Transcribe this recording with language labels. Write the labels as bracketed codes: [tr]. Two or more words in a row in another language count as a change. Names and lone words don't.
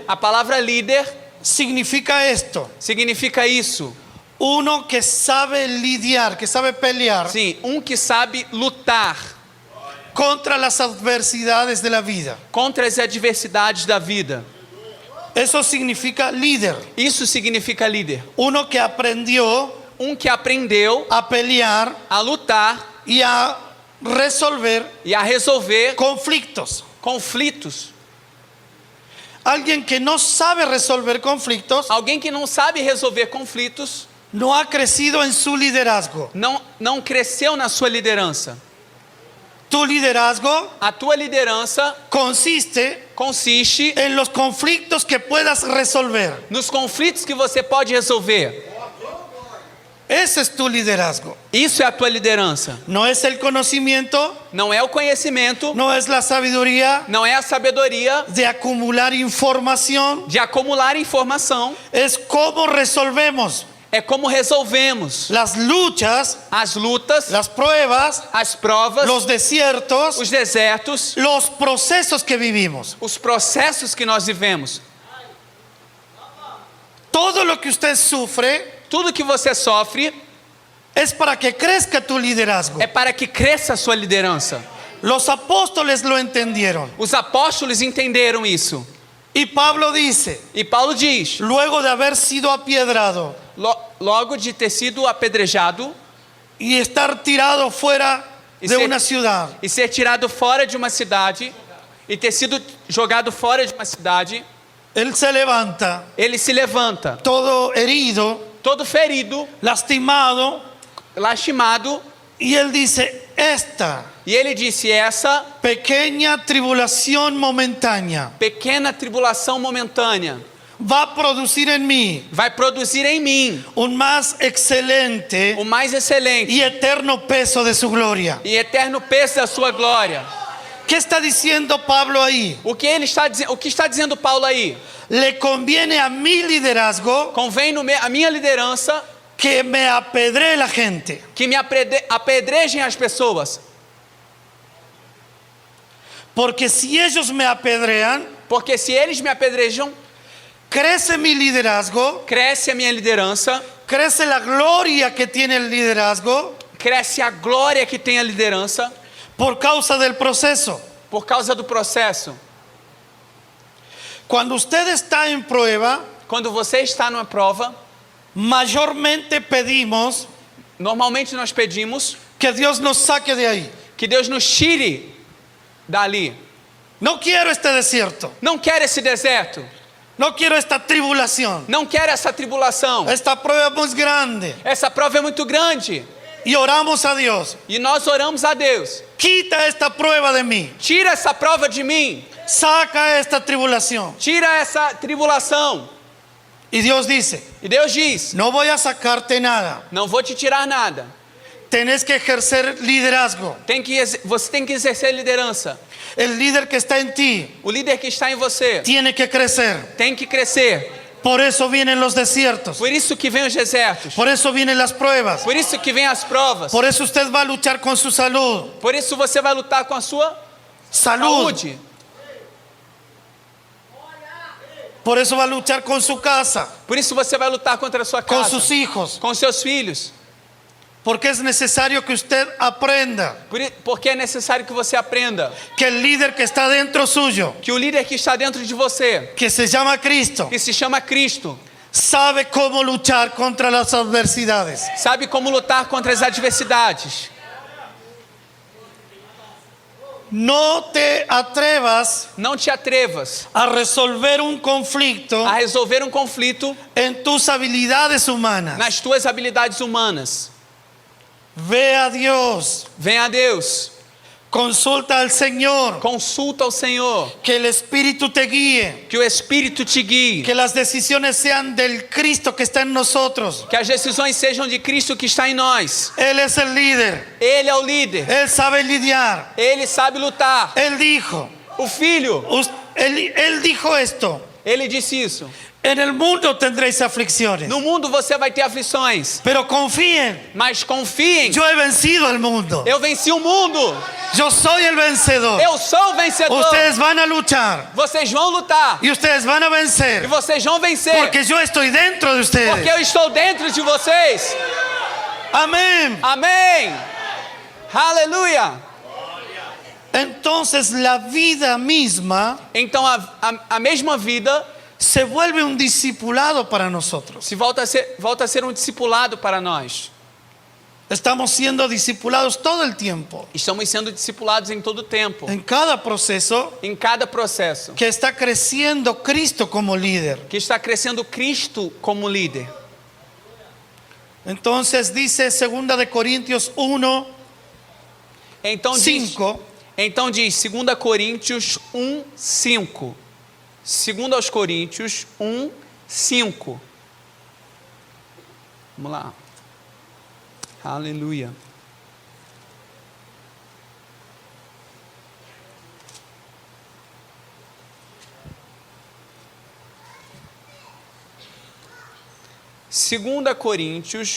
[pt] A palavra líder [es] significa esto: [pt] significa isso. [es] uno que sabe lidiar, que sabe pelear [pt] Sim, que sabe lutar [es] contra las adversidades de la vida. [pt] contra as adversidades da vida. [es] Eso significa líder. [pt] Isso significa líder. [es] Uno que aprendió [pt] Que aprendeu [es] a pelear [pt] a lutar [es] y a resolver [pt] e a resolver [es] conflictos. [pt] conflitos. [es] Alguien que no sabe resolver conflictos [pt] Alguém que não sabe resolver conflitos [es] no ha crecido en su liderazgo. [pt] não cresceu na sua liderança. [es] Tu liderazgo [pt] A tua liderança [es] consiste [pt] consiste [es] en los conflictos que puedas resolver. [pt] nos conflitos que você pode resolver. [es] Ese es tu liderazgo. [pt] Isso é a tua liderança. [es] No es el conocimiento, [pt] Não é o conhecimento, [es] no es la sabiduría [pt] não é a sabedoria [es] de acumular información, [pt] de acumular informação. [es] es cómo resolvemos [pt] É como resolvemos [es] las luchas, [pt] as lutas, [es] las pruebas, [pt] as provas, [es] los desiertos, [pt] os desertos, [es] los procesos que vivimos. [pt] os processos que nós vivemos. [es] Todo lo que usted sufre [pt] Tudo que você sofre [es] es para que crezca tu liderazgo. [pt] é para que cresça a sua liderança. [es] Los apóstoles lo entendieron. [pt] Os apóstolos entenderam isso. [es] Y Pablo dice, [pt] E Paulo diz, [es] luego de haber sido apiedrado [pt] logo de ter sido apedrejado [es] y estar tirado fuera de una ciudad, [pt] e ser tirado fora de uma cidade e ter sido jogado fora de uma cidade, [es] él se levanta, [pt] ele se levanta, [es] todo herido, [pt] todo ferido, [es] lastimado, [pt] lastimado, [es] y él dice, esta [pt] e ele disse: essa [es] pequeña tribulación momentánea [pt] pequena tribulação momentânea [es] va a producir en mí [pt] vai produzir em mim [es] un más excelente [pt] o mais excelente [es] y eterno peso de su gloria. [pt] e eterno peso da sua glória. [es] ¿Qué está diciendo Pablo ahí? [pt] O que está dizendo Paulo aí? [es] Le conviene a mi liderazgo [pt] Convém a minha liderança [es] que me apedree la gente. [pt] que me apedrejem as pessoas, [es] Porque si ellos me apedrean, [pt] porque se eles me apedrejam, [es] crece mi liderazgo, [pt] cresce a minha liderança, [es] crece la gloria que tiene el liderazgo [pt] cresce a glória que tem a liderança [es] por causa del proceso. [pt] por causa do processo. [es] Cuando usted está en prueba, [pt] Quando você está numa prova, [es] mayormente pedimos [pt] normalmente nós pedimos [es] que Dios nos saque de ahí. [pt] que Deus nos tire dali. [es] No quiero este desierto, [pt] Não quero esse deserto, [es] no quiero esta tribulación. [pt] não quero essa tribulação. [es] Esta prueba es muy grande. [pt] Essa prova é muito grande. [es] Y oramos a Dios, [pt] E nós oramos a Deus: [es] quita esta prueba de mí, [pt] tira essa prova de mim, [es] saca esta tribulación. [pt] tira essa tribulação. [es] Y Dios dice, [pt] E Deus diz: [es] no voy a sacarte nada, [pt] não vou te tirar nada. [es] tenés que ejercer liderazgo. [pt] Você tem que exercer liderança. [es] El líder que está en ti [pt] O líder que está em você [es] tiene que crecer. [pt] tem que crescer. [es] Por eso vienen los desiertos, [pt] Por isso que vem os desertos. [es] por eso vienen las pruebas, [pt] Por isso que vem as provas. [es] por eso usted va a luchar con su salud. [pt] Por isso você vai lutar com a sua [es] Salud. [pt] saúde. [es] Por eso va a luchar con su casa, [pt] Por isso você vai lutar contra a sua [es] con [pt] casa, [es] sus hijos. [pt] com seus filhos. [es] Porque es necesario que usted aprenda [pt] Porque é necessário que você aprenda [es] que el líder que está dentro suyo, [pt] que o líder que está dentro de você, [es] que se llama Cristo, [pt] que se chama Cristo, [es] sabe cómo luchar contra las adversidades. [pt] sabe como lutar contra as adversidades. [es] No te atrevas [pt] Não te atrevas [es] a resolver un conflicto [pt] a resolver um conflito [es] en tus habilidades humanas. [pt] nas tuas habilidades humanas. [es] Ve a Dios, [pt] Venha a Deus, [es] consulta al Señor, [pt] consulta ao Senhor, [es] que el Espíritu te guíe, [pt] que o Espírito te guie, [es] que las decisiones sean del Cristo que está en nosotros. [pt] que as decisões sejam de Cristo que está em nós. [es] Él es el líder, [pt] Ele é o líder, [es] Él sabe lidiar. [pt] ele sabe lutar. [es] Él dijo, [pt] O Filho, [es] él dijo esto, [pt] ele disse isso: [es] en el mundo tendréis aflicciones, [pt] no mundo você vai ter aflições, [es] pero confíen, [pt] mas confiem, [es] yo he vencido al mundo, [pt] eu venci o mundo, [es] yo soy el vencedor. [pt] eu sou o vencedor. [es] Ustedes van a luchar [pt] Vocês vão lutar [es] y ustedes van a [pt] e [es] vencer, [pt] vocês vão vencer, [es] porque yo estoy dentro de [pt] porque [es] ustedes. [pt] eu estou dentro de vocês. [es] Amén. [pt] Amém. Aleluia. [es] Entonces la vida misma [pt] Então a mesma vida [es] se vuelve un discipulado para nosotros. [pt] se volta a ser um discipulado para nós. [es] Estamos siendo discipulados todo el tiempo, [pt] Estamos sendo discipulados em todo o tempo, [es] en cada proceso [pt] em cada processo, [es] que está creciendo Cristo como líder. [pt] que está crescendo Cristo como líder. [es] Entonces dice 2 de Corintios 1, [pt] Então diz 5, 2 Coríntios 1, 5. 2 aos Coríntios 1, 5. Vamos lá. Aleluia. Segunda Coríntios